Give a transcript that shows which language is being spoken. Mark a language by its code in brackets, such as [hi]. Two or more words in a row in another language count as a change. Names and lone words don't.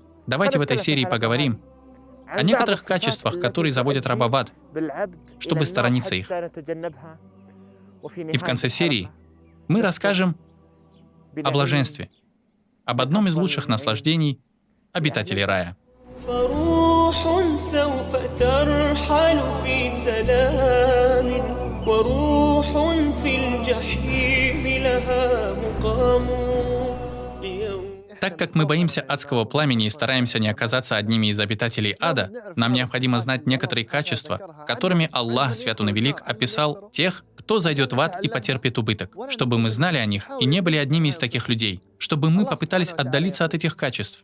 [ru] Давайте в этой серии поговорим о некоторых качествах, которые заводят раба в ад, чтобы сторониться их. И в конце серии мы расскажем о блаженстве, об одном из лучших наслаждений обитателей рая. [ar] سوف ترحل في سلام وروح في الجحيم لها مقام. [ru] Так как мы боимся адского пламени и стараемся не оказаться одними из обитателей ада, нам необходимо знать некоторые качества, которыми Аллах, Свят Он и Велик, описал тех, кто зайдет в ад и потерпит убыток, чтобы мы знали о них и не были одними из таких людей, чтобы мы попытались отдалиться от этих качеств.